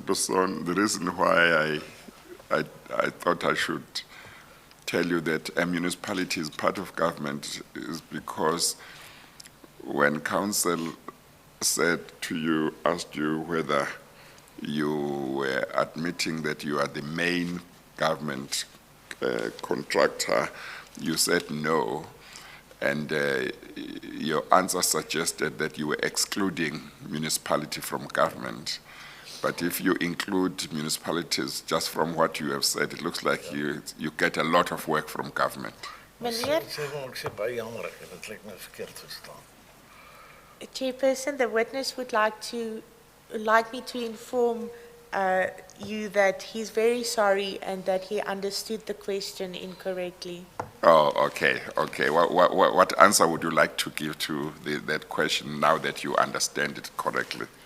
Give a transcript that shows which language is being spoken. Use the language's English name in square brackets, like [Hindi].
[English] Person, the reason why I thought I should tell you that a municipality is part of government is because when council said to you, asked you whether you were admitting that you are the main government contractor, you said no. And your answer suggested that you were excluding municipality from government. But if you include municipalities, just from what you have said, it looks like you get a lot of work from government. [Afrikaans] Meneer, Ek sê baie jammer, dit lyk my verkeerd verstaan. [English] Chairperson, the witness would like me to inform you that he's very sorry and that he understood the question incorrectly. Oh, okay. What answer would you like to give to that question now that you understand it correctly?